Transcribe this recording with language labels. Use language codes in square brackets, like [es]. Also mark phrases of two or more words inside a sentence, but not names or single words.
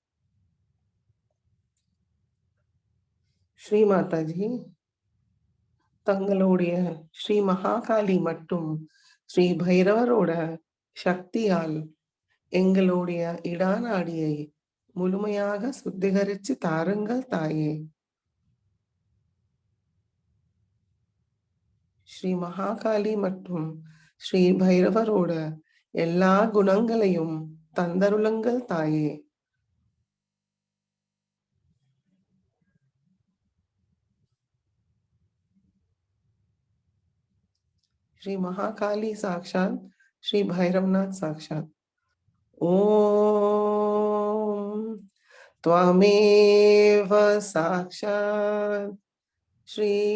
[ta] ஸ்ரீ மாதாஜி, தங்களுடைய ஸ்ரீ மகாகாளி மற்றும் ஸ்ரீ பைரவரோட சக்தியால் எங்களுடைய இடநாடியை முழுமையாக சுத்திகரிச்சு தாருங்கள் தாயே. ஸ்ரீ மகாகாளி மற்றும் ஸ்ரீ பைரவரோட எல்லா குணங்களையும் தந்தருளுங்கள் தாயே. [sa] श्री महाकाली साक्षात श्री भैरवनाथ साक्षात. ओम त्वमेव साक्षात श्री